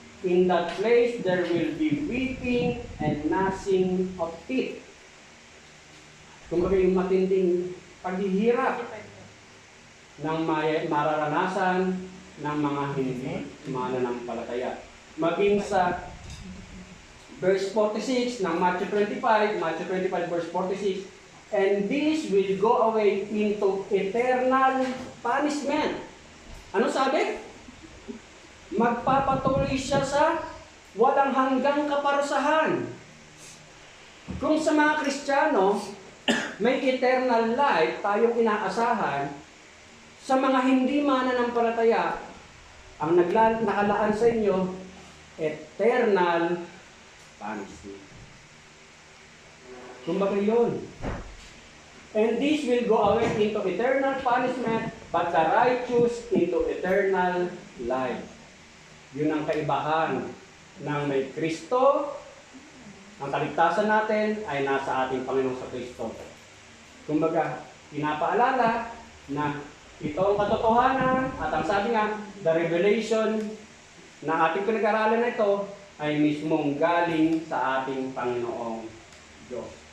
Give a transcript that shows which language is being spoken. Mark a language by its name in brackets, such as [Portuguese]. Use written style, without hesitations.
[English] In that place there will be weeping and gnashing of teeth. [Filipino] Kumbaga yung matinding paghihirap ng mararanasan ng mga hindi mananampalataya. Maging sa verse 46 [English] ng Matthew 25 verse 46, and this will go away into eternal punishment. [Filipino] Ano sabi? Magpapatuloy siya sa walang hanggang kaparusahan. Kung sa mga Kristiyano, may eternal life tayong inaasahan, sa mga hindi mananampalataya, ang nakalaan sa inyo, eternal punishment. Kumbaga yun. [English] And this will go away into eternal punishment, but the righteous into eternal life. [Filipino] Yun ang kaibahan ng may Kristo. Ang kaligtasan natin ay nasa ating Panginoong sa Kristo. Kumbaga, pinapaalala na ito ang katotohanan at ang sabi nga, the revelation na ating pinag-aralan na ito ay mismong galing sa ating Panginoong Diyos.